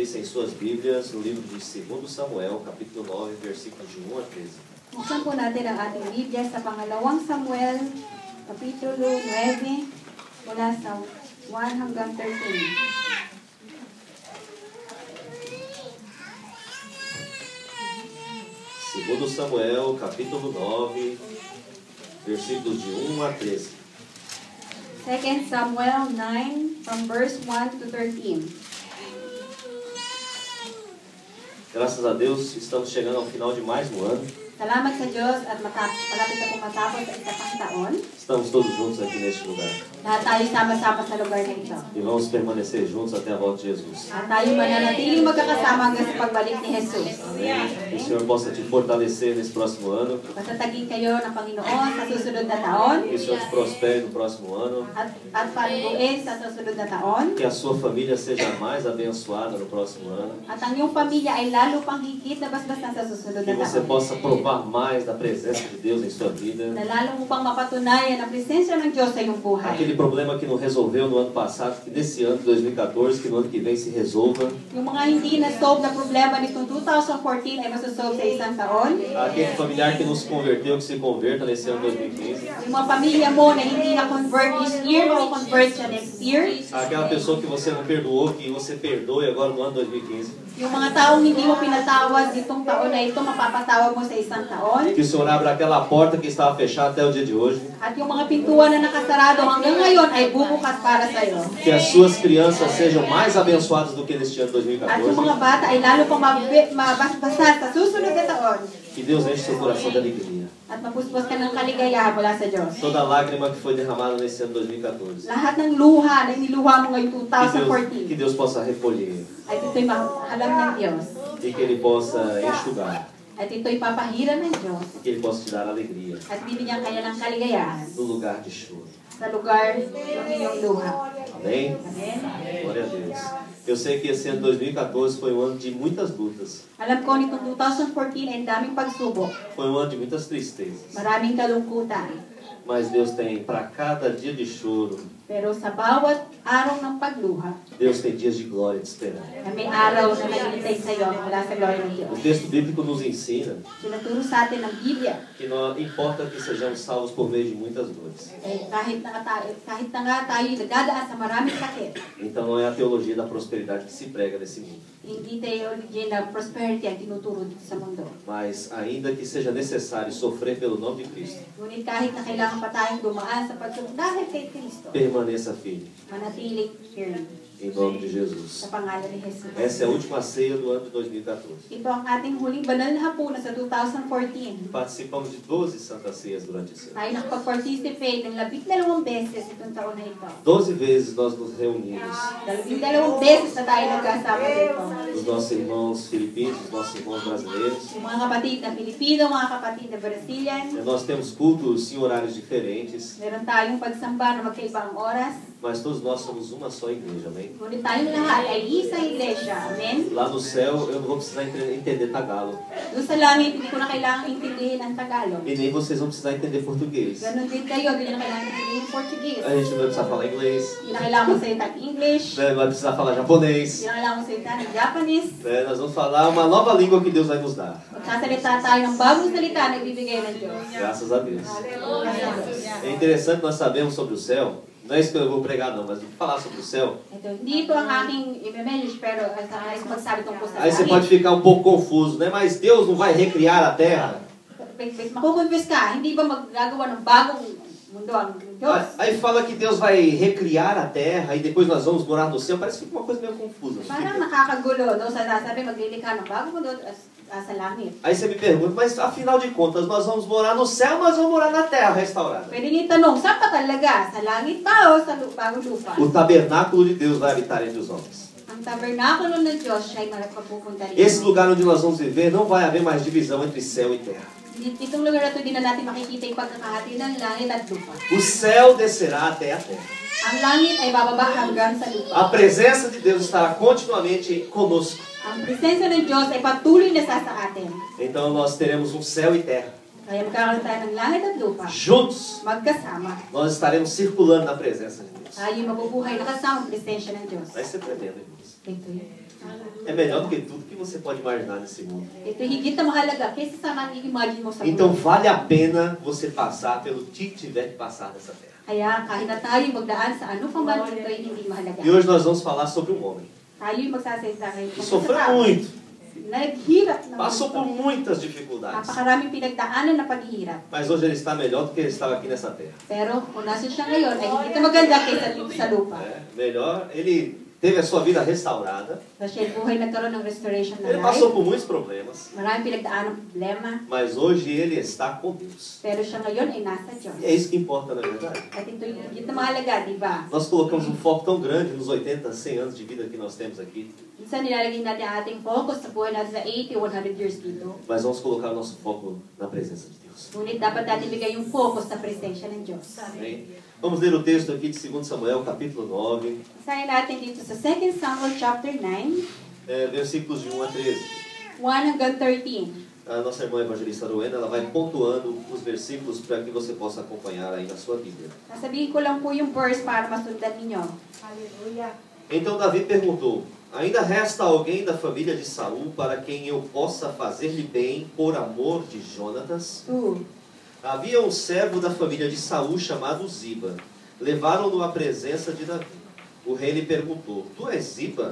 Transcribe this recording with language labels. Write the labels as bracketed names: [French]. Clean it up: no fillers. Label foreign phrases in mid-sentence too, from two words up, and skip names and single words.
[Portuguese] suas Bíblias no livro de 2 Samuel, capítulo 9, versículos de 1 a 13. [Filipino] Buksan po natin ang ating Biblia sa pangalawang Samuel, Kapitulo 9, mula sa 1 hanggang 13. [Portuguese] Segundo Samuel, capítulo 9, versículos de 1 a 13. [English] 2 Samuel 9, from verse 1 to 13. [Portuguese] Graças a Deus, estamos chegando ao final de mais um ano. [Filipino] Salamat sa Diyos at malapit na po matapos sa isa pang taon. [Portuguese] Estamos todos juntos aqui neste lugar. [Filipino] Lahat tayo sama-sama sa lugar na ito. [Portuguese] E vamos permanecer juntos até a volta de Jesus. [Filipino] At tayo mananatiling magkakasama hanggang sa pagbalik ni Jesus. [Portuguese] Amém? Que o Senhor possa te fortalecer nesse próximo ano. [Filipino] Patatagin kayo ng Panginoon sa susunod na taon. [Portuguese] Que o Senhor te prospere no próximo ano. [Filipino] At paliguin sa susunod na taon. [Portuguese] Que a sua família seja mais abençoada no próximo ano. [Filipino] At ang iyong pamilya ay lalo pang higit na basbasan sa susunod [Portuguese] Que [Filipino] na [Portuguese] você [Filipino] taon. [Portuguese] possa provar mais da presença de Deus em sua vida. [Filipino] Na lalo mo pang mapatunayan ang presensya ng Diyos sa iyong buhay. [Portuguese] Aquele problema que não resolveu no ano passado, que nesse ano de 2014, que no ano que vem se resolva. [Filipino] Yung mga hindi na-solve na problema nitong 2014 ay masasolve sa isang taon. [Portuguese] Aquele familiar que não se converteu, que se converta nesse ano de 2015. [Filipino] Yung mga pamilya mo na hindi na-convert [English] this year, [Filipino] ma-convert siya [English] next year. [Portuguese] Aquela pessoa que você não perdoou, que você perdoe agora no ano 2015. [Filipino] Yung mga taong hindi mo pinatawad itong taon na ito, mapapatawad mo sa isang taon. [Portuguese] Que o Senhor abra aquela porta que estava fechada até o dia de hoje. [Filipino] At yung mga pintuan na nakasarado hanggang ngayon ay bubukas para sa iyo. [Portuguese] Que as suas crianças sejam mais abençoadas do que neste ano de [Filipino] At yung 2014. mga bata ay lalo pang mabasbasan sa susunod na taon. [Portuguese] Que Deus enche seu coração de alegria. [Filipino] At mapuspos ka ng kaligayahan mula sa Diyos. [Portuguese] Toda lágrima que foi derramada nesse ano de 2014. [Filipino] Lahat ng luha na niluha mo ngayong [Portuguese] Que 2014 Deus possa recolher. [Filipino] ay ito'y mahalam ng Diyos. [Portuguese] E que Ele possa enxugar. [Filipino] At ito'y papahiran ng Diyos. [Portuguese] Que Ele possa te dar alegria. [Filipino] At bibigyan kaya ng kaligayahan [Portuguese] No lugar de choro. [Filipino] sa lugar ng iyong luha. [Portuguese] Amém? [Filipino] Amen? [Portuguese] Glória a Deus. Eu sei que esse ano de 2014 foi um ano de muitas lutas. [Filipino] Alam ko nitong 2014 ay daming pagsubok. [Portuguese] Foi um ano de muitas tristezas. [Filipino] Maraming kalungkutan. [Portuguese] Mas Deus tem para cada dia de choro, [Filipino] Pero sa bawat araw ng pagluha, [Portuguese] Deus tem dias de glória de esperar. [Filipino] na may araw na naghihintay sa iyo mula sa glory ng Diyos. [Portuguese] O texto bíblico nos ensina [Filipino] Tinuturo sa atin ng Biblia, [Portuguese] que não importa que sejamos salvos por meio de muitas dores. [Filipino] kahit na nga tayo nagdadaan sa maraming sakit, [Portuguese] Então não é a teologia da prosperidade que se prega nesse mundo. [Filipino] hindi theology na prosperity ang tinuturo dito sa mundo. [Portuguese] Mas ainda que seja necessário sofrer pelo nome de Cristo, [Filipino] Ngunit kahit na kailangan pa tayong dumaan sa pagsubok dahil kay Kristo, [Portuguese] permaneça firme, [Filipino] manatiling firm [Portuguese] em nome de Jesus. [Filipino] sa pangalan ni Jesus. [Portuguese] Essa é a última ceia do ano de 2014. [Filipino] Ito ang ating huling banal na hapunan sa 2014. [Portuguese] Participamos de 12 santas ceias durante esse ano. [Filipino] Tayo nakapag-participate ng 12 beses itong taon na ito. [Portuguese] 12 vezes nós nos reunimos. [Filipino] 12 beses na tayo nagkasama dito. [Portuguese] Os nossos irmãos filipinos, os nossos irmãos brasileiros. [Filipino] Yung mga kapatid na Pilipino, mga kapatid na Brazilian. [Portuguese] Nós temos cultos em horários diferentes, [Filipino] Meron tayong pagsamba na magkaibang oras. [Portuguese] mas todos nós somos uma só igreja, amém? [Filipino] Ngunit tayong lahat ay isang iglesia. Amen? [Portuguese] Lá no céu eu não vou precisar entender Tagalog. [Filipino] Doon sa langit, hindi ko na kailangang intindihin ang Tagalog. [Portuguese] E nem vocês vão precisar entender português. [Filipino] Ganon din kayo, hindi na kailangan intindihin ang Portuguese. [Portuguese] A gente não vai precisar falar inglês, [Filipino] Hindi na kailangan mo salita ng English. [Portuguese] né? Não vai precisar falar japonês. [Filipino] Hindi na kailangan mo salita ng Japanese. [Portuguese] Né? Nós vamos falar uma nova língua que Deus vai nos dar. [Filipino] Magsasalita tayo ng bagong salita na ibibigay ng Diyos. [Portuguese] Graças a Deus. [Filipino] Gracias. [Portuguese] É interessante nós sabemos sobre o céu. Não é isso que eu vou pregar não, mas vou falar sobre o céu. [Filipino] Ito, hindi ito ang aking i-message, pero ayos magsabi tungkol sa [Portuguese] Aí você pode ficar um pouco confuso, né? Mas Deus não vai recriar a terra? [Filipino] Makukonfuse ka, hindi ba maggagawa ng bagong mundo ang Diyos? [Portuguese] Aí fala que Deus vai recriar a terra e depois nós vamos morar no céu. Parece que fica uma coisa meio confusa. [Filipino] Parang nakakagulo, no? Sabi, maglilikha ng bagong mundo sa langit. [Portuguese] Aí você me pergunta, mas afinal de contas, nós vamos morar no céu, mas vamos morar na terra restaurada. [Filipino] Pwede niyo tanong, saan pa talaga? Sa langit ba o sa bagong lupa? [Portuguese] O tabernáculo de Deus vai habitar entre os homens. [Filipino] Ang tabernakulo ng Diyos siya ay magpapupunta rin. [Portuguese] Esse lugar onde nós vamos viver não vai haver mais divisão entre céu e terra. [Filipino] Itong lugar na ito, di na natin makikita yung pagkakahati ng langit at lupa. [Portuguese] O céu descerá até a terra. [Filipino] Ang langit ay bababa hanggang sa lupa. [Portuguese] A presença de Deus estará continuamente conosco. [Filipino] Ang presensya ng Diyos ay patuloy na sa atin. [Portuguese] Então nós teremos um céu e terra. [Filipino] Kaya magkakaroon tayo ng langit at lupa. [Portuguese] Juntos, [Filipino] Magkasama. [Portuguese] nós estaremos circulando na presença de Deus. [Filipino] Tayo mabubuhay na kasama ang presensya ng Diyos. [Portuguese] Vai ser tremendo, irmãos. [Filipino] Ito yun. [Portuguese] É melhor do que tudo que você pode imaginar nesse mundo. [Filipino] Ito higit na mahalaga kaysa sa nang-imagine mo sa [Portuguese] Então [Filipino] mundo. [Portuguese] vale a pena você passar pelo que tiver que passar nessa terra. [Filipino] Kaya kahit na tayo magdaan sa ano pa man, ito ay hindi mahalaga. [Portuguese] E hoje nós vamos falar sobre um homem [Filipino] Tayo magsasalita ngayon. [Portuguese] que sofreu muito, [Filipino] Naghirap na. [Portuguese] passou por muitas dificuldades, [Filipino] Napakaraming pinagdaanan na paghihirap. [Portuguese] mas hoje ele está melhor do que ele estava aqui nessa terra. [Filipino] Pero kung nasa siya ngayon, ay hindi na maganda kaysa sa lupa. [Portuguese] É, melhor, ele teve a sua vida restaurada, [Filipino] So siya buhay nagkaroon ng restoration na [Portuguese] ele [Filipino] life. [Portuguese] passou por muitos problemas, [Filipino] Maraming pinagdaanan ng problema. [Portuguese] mas hoje ele está com Deus. [Filipino] Pero siya ngayon ay nasa Diyos. [Portuguese] E é isso que importa na verdade. [Filipino] At ito yung higit na mahalaga, di ba? [Portuguese] Nós colocamos um foco tão grande nos 80, 100 anos de vida que nós temos aqui, [Filipino] Minsan nilalagay natin ang ating focus sa buhay natin sa 80, 100 years dito. [Portuguese] mas vamos colocar o nosso foco na presença de Deus. [Filipino] Ngunit dapat natin bigay yung focus sa presensya ng Diyos. [Portuguese] Amém? Vamos ler o texto aqui de 2 Samuel, capítulo 9, [Filipino] Isahin natin dito sa 2 Samuel chapter 9, [Portuguese] versículos de 1 a 13. [Filipino] 1 hanggang 13. [Portuguese] A nossa irmã evangelista Rowena, ela vai pontuando os versículos para que você possa acompanhar aí na sua Bíblia. [Filipino] Sasabihin ko lang po yung verse para masundan ninyo. [Portuguese] Então Davi perguntou: ainda resta alguém da família de Saul para quem eu possa fazer-lhe bem por amor de Jonatas? 2. Havia um servo da família de Saul chamado Ziba. Levaram-no à presença de Davi. O rei lhe perguntou: tu és Ziba?